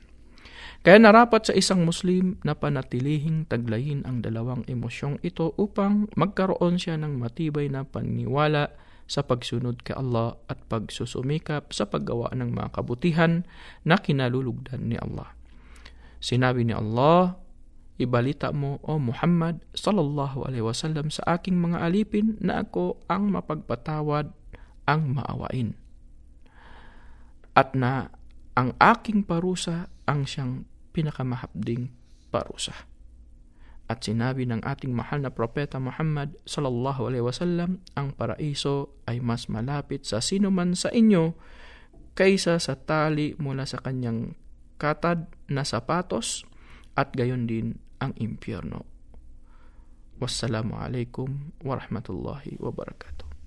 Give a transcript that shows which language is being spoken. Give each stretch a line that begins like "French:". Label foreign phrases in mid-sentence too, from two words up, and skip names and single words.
Filipino: Kaya narapat sa isang Muslim na panatilihing taglayin ang dalawang emosyong ito upang magkaroon siya ng matibay na paniniwala sa pagsunod kay Allah at pagsusumikap sa paggawa ng mga kabutihan na kinalulugdan ni Allah. Sinabi ni Allah, ibalita mo, O Muhammad
Arabic: صلى الله عليه وسلم,
Filipino: sa aking mga alipin na ako ang mapagpatawad, ang maawain. At na ang aking parusa ang siyang pinakamahapding parusa. At sinabi ng ating mahal na propeta Muhammad
Arabic: صلى الله عليه وسلم,
Filipino: ang paraiso ay mas malapit sa sino man sa inyo kaysa sa tali mula sa kanyang katad na sapatos, at gayon din ang impyerno.
Arabic: والسلام عليكم ورحمة الله وبركاته.